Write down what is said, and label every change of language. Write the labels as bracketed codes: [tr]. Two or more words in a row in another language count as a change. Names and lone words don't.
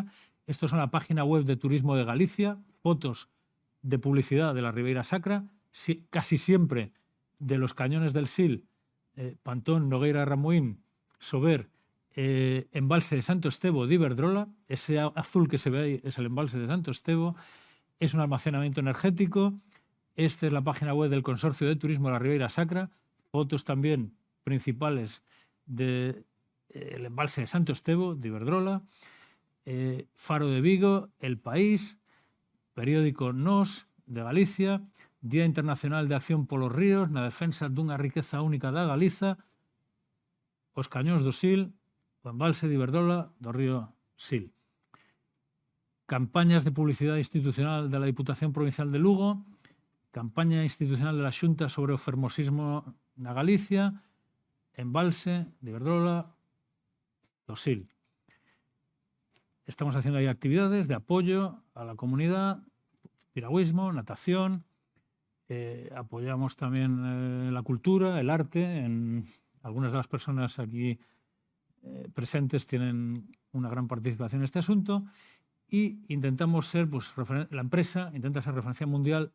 [es] Esto es la página web de Turismo de Galicia, fotos de publicidad de la Ribera Sacra, casi siempre de los cañones del Sil, Pantón, Nogueira, Ramuín, Sober, embalse de Santo Estevo de Iberdrola. Ese azul que se ve ahí es el embalse de Santo Estevo. Es un almacenamiento energético. Esta es la página web del Consorcio de Turismo de la Ribera Sacra. Fotos también principales del embalse de Santo Estevo de Iberdrola. [gl] Faro de Vigo, El País, periódico Nos de Galicia, Día Internacional de Acción polos Ríos na defensa dunha riqueza única da Galiza, os cañóns do Sil, o embalse de Iberdrola do río Sil. Campañas de publicidade institucional da Diputación Provincial de Lugo, campaña institucional da Xunta sobre o fermosismo na Galicia, embalse de Iberdrola do Sil. [es] Estamos haciendo ahí actividades de apoyo a la comunidad, piragüismo, natación. Apoyamos también la cultura, el arte. Algunas de las personas aquí presentes tienen una gran participación en este asunto y intentamos ser, pues, la empresa intenta ser referencia mundial